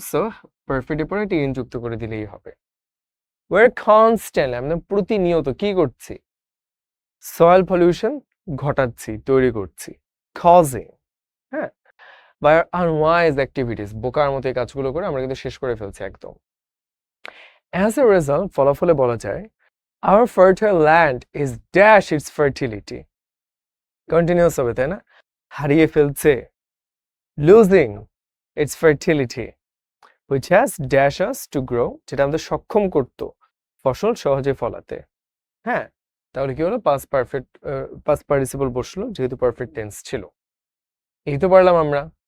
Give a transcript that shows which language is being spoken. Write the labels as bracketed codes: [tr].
[bn] So পারফেক্টের পরে এটা EN যুক্ত করে দিলেই হবে। ওয়ার কনস্ট্যান্ট, আমরা প্রতিনিয়ত কি করছি? সয়েল পলিউশন ঘটাচ্ছি, তৈরি করছি, কজিং, হ্যাঁ, বা আনওয়াইজ অ্যাক্টিভিটিস, বোকার মতো এই কাজগুলো করে আমরা কিন্তু শেষ করে ফেলছি একদম। অ্যাজ এ রেজাল্ট, ফলাফলে বলা যায় [en] our fertile land is dash its fertility. [bn] Continuous হবে, তাই না? হারিয়ে ফেলছে, [en] losing its fertility, which has dash us to grow, [bn] যেটা আমাদের সক্ষম করতো ফসল সহজে ফলাতে। হ্যাঁ, তাহলে কি হলো? পাস্ট পার্টিসিপল বসলো যেহেতু পারফেক্ট টেন্স ছিল। এই তো পারলাম আমরা।